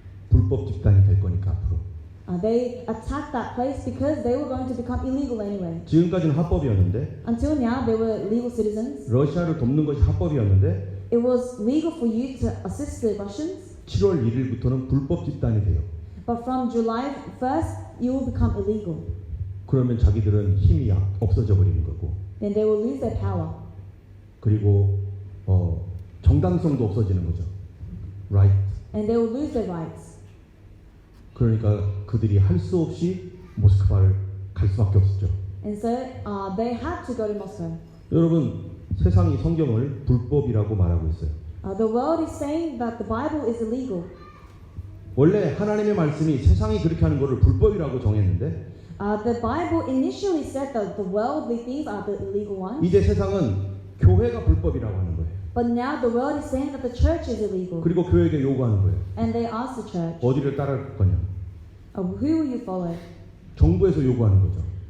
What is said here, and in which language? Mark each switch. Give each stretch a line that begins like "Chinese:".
Korean: 불법 집단이 될 거니까 앞으로.
English: They attacked that place because they were going to become illegal anyway.
Korean: 지금까지는 합법이었는데
English: Until now, they were legal citizens.
Korean: 러시아를 돕는 것이 합법이었는데
English: It was legal for you to assist the Russians.
Korean: 7월 1일부터는 불법 집단이 돼요.
English: But from July 1st, you will become illegal.
Korean: 그러면 자기들은 힘이 없어져 버리는 거고.
English: Then they will lose their power.
Korean: 그리고 정당성도 없어지는 거죠.
English: Right. And they will lose their rights.
Korean: 그러니까 그들이 할 수 없이 모스크바를 갈 수밖에 없었죠.
English: And so they had to go to Moscow.
Korean: 여러분, 세상이 성경을 불법이라고 말하고 있어요.
English: The world is saying that the Bible is illegal.
Korean: 원래 하나님의 말씀이 세상이 그렇게 하는 것을 불법이라고 정했는데
English: The Bible initially said that the worldly things are the illegal ones.
Korean: 이제 세상은 교회가 불법이라고 하는 거예요.
English: But now the world is saying that the church is illegal.
Korean: 그리고 교회에게 요구하는 거예요.
English: And they ask the church,
Korean: 어디를 따를 거냐?
English: who will you follow?
Korean: 정부에서 요구하는 거죠.